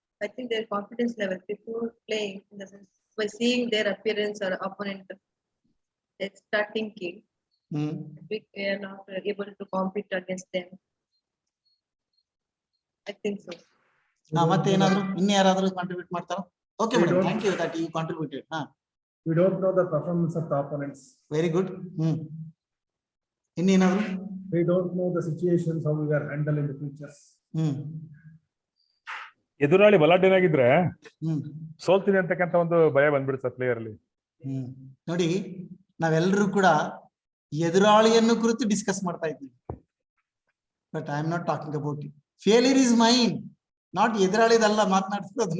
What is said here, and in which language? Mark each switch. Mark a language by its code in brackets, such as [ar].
[en] I think their confidence level before playing, in the sense, by seeing their appearance or opponent, they start thinking, we are not able to compete against them. I think so. [kn] ಮತ್ತೆ ಏನಾದ್ರು ಇನ್ನು ಯಾರಾದ್ರೂ contribute ಮಾಡ್ತಾರೋ? [en] Okay, madam, thank you that you contributed. We don't know the performance of the opponents. Very good. [kn] ಇನ್ನೇನಾದ್ರು? [en] We don't know the situations how we are handled in the futures. [kn] ಎದುರಾಳಿ ಬಲಾಢ್ಯನಾಗಿದ್ರೆ ಸೋಲ್ತೀನಿ ಅಂತಕ್ಕಂತ ಒಂದು ಭಯ ಬಂದ್ಬಿಡುತ್ತೆ player ಅಲ್ಲಿ. ನೋಡಿ, ನಾವೆಲ್ಲರೂ ಕೂಡ ಎದುರಾಳಿಯನ್ನು ಕುರಿತು ಡಿಸ್ಕಸ್ ಮಾಡ್ತಾ ಇದ್ದೀವಿ. [en] But I am not talking about it. Failure is mine, not [kn] ಎದುರಾಳಿದಲ್ಲ ಮಾತನಾಡ್ತಿರೋದು.